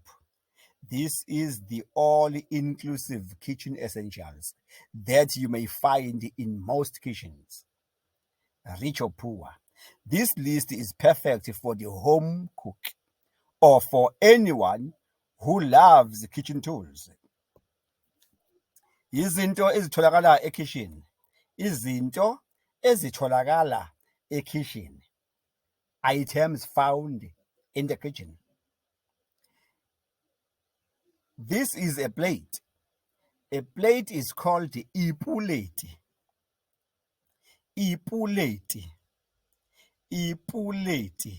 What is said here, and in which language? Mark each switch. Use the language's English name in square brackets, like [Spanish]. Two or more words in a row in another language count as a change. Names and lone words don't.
[English] This is the all-inclusive kitchen essentials that you may find in most kitchens, rich or poor. This list is perfect for the home cook or for anyone who loves kitchen tools. [Zulu] Izinto ezitholakala ekitchen. Izinto ezitholakala ekitchen. [English] Items found in the kitchen. This is a plate. A plate is called ipuleti. [Zulu] Ipuleti. Ipuleti.